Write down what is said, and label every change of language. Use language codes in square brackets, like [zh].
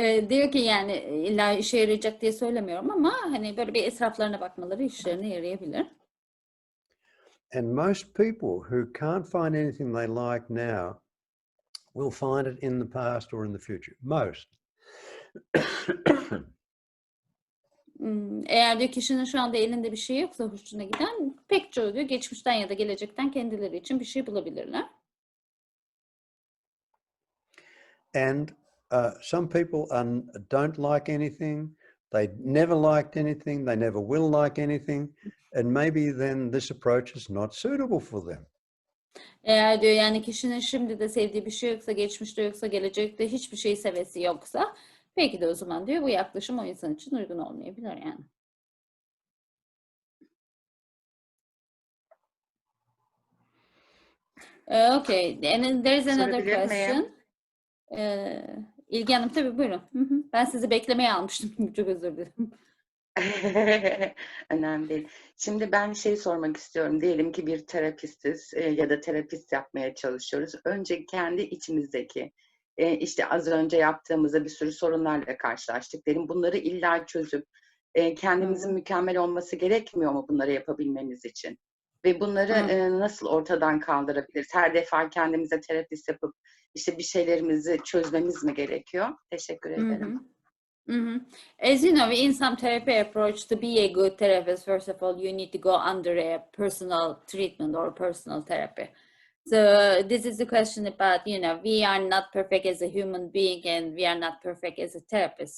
[tr] Diyor ki yani illa işe yarayacak diye söylemiyorum ama hani böyle bir etraflarına bakmaları işlerine yarayabilir. [en] And most people who can't find anything they like now will find it in the past or in the future. Most. [tr] Eğer diyor kişinin şu anda elinde bir şey yoksa hoşuna giden pek çoğu diyor geçmişten ya da gelecekten kendileri için bir şey bulabilirler. [en] And some people don't like anything. They never liked anything. They never will like anything. And maybe then this approach is not suitable for them. [tr] Eğer diyor yani kişinin şimdi de sevdiği bir şey yoksa, geçmişte yoksa, gelecekte hiçbir şey sevesi yoksa belki de o zaman diyor bu yaklaşım o insan için uygun olmayabilir yani. [en] Okay, and then there's another [tr] Sorabilir miyim? [en] question. [tr] İlgi Hanım tabii buyurun. Ben sizi beklemeye almıştım. Çok özür dilerim. Önemli değil. Şimdi ben şey sormak istiyorum. Diyelim ki bir terapistiz ya da terapist yapmaya çalışıyoruz. Önce kendi içimizdeki işte az önce yaptığımızda bir sürü sorunlarla karşılaştık. Dedim bunları illa çözüp kendimizin mükemmel olması gerekmiyor mu bunları yapabilmemiz için? Ve bunları nasıl ortadan kaldırabiliriz? Her defa kendimize terapist yapıp işte bir şeylerimizi çözmemiz mi gerekiyor? Teşekkür ederim. [en] As you know, in some therapy approach, to be a good therapist, first of all, you need to go under a personal treatment or personal therapy. So this is the question about, you know, we are not perfect as a human being and we are not perfect as a therapist.